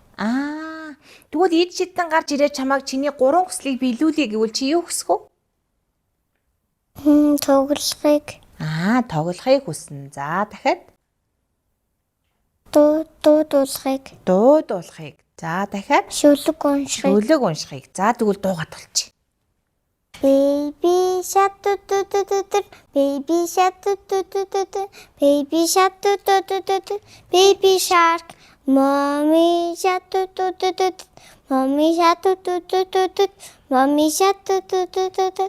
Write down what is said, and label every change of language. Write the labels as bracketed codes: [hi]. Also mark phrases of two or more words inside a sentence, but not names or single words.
[mn] Тэгвэл ид чидтэн гарч ирээ чамайг чиний 3 хүслийг биелүүлэе гэвэл чи юу хүсэх үү? Тоглохыг. Тоглохыг хүснэ. За дахиад Дуудуулахыг. Дуудуулахыг. За дахиад Шүлэг уншихыг. За тэгвэл дуугаад толчих. [en] Baby shark do do do do do. Baby shark do do do do do. Baby shark do do do do do. Baby shark. Mommy shark do do do do do. Mommy shark do do do do do. Mommy shark do do do do do.